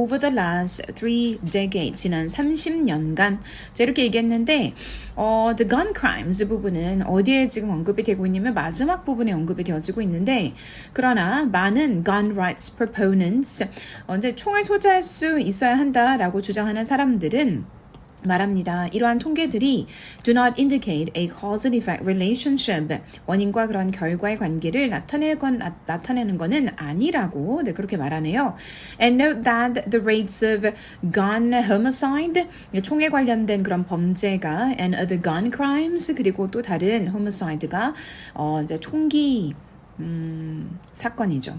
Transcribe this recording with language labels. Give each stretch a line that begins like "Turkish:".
English: Over the last 3 decades,
Korean: 지난 30년간. 자, 이렇게 얘기했는데, the gun crimes 부분은 어디에 지금 언급이 되고 있냐면 마지막 부분에 언급이 되어지고 있는데, 그러나 많은 gun rights proponents, 이제 총을 소지할 수 있어야 한다라고 주장하는 사람들은 말합니다. 이러한 통계들이
English: do not indicate a cause and effect relationship.
Korean: 원인과 그런 결과의 관계를 나타내는 것은 아니라고 그렇게 말하네요.
English: And note that the rates of gun homicide,
Korean: 총에 관련된 그런 범죄가
English: and other gun crimes,
Korean: 그리고 또 다른 homicide가 이제 총기 사건이죠.